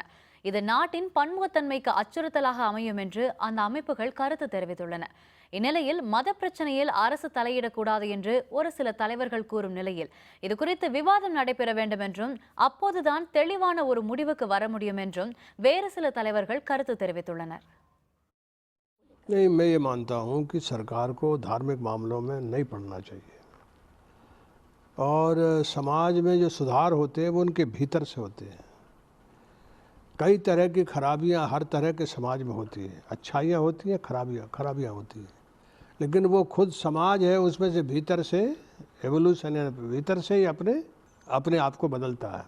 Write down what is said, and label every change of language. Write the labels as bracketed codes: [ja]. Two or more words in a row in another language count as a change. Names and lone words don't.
[ta] இது நாட்டின் பன்முகத்தன்மைக்கு அச்சுறுத்தலாக அமையும் என்று அந்த அமைப்புகள் கருத்து தெரிவித்துள்ளன. இந்நிலையில் மத பிரச்சனையில் அரசு தலையிடக்கூடாது என்று ஒரு சில தலைவர்கள் கூறும் நிலையில் இதுகுறித்து விவாதம் நடைபெற வேண்டும் என்றும் அப்போதுதான் தெளிவான ஒரு முடிவுக்கு வர முடியும் என்றும் வேறு சில தலைவர்கள் கருத்து தெரிவித்துள்ளனர். [hi] नहीं, मैं ये मानता हूँ कि सरकार को धार्मिक मामलों में नहीं पड़ना चाहिए और समाज में जो सुधार होते हैं वो उनके भीतर से होते हैं। कई तरह की खराबियाँ हर तरह के समाज में होती हैं, अच्छाइयाँ होती हैं, खराबियाँ होती हैं, लेकिन वो खुद समाज है उसमें से भीतर से एवोल्यूशन है, भीतर से ही अपने आप को बदलता है।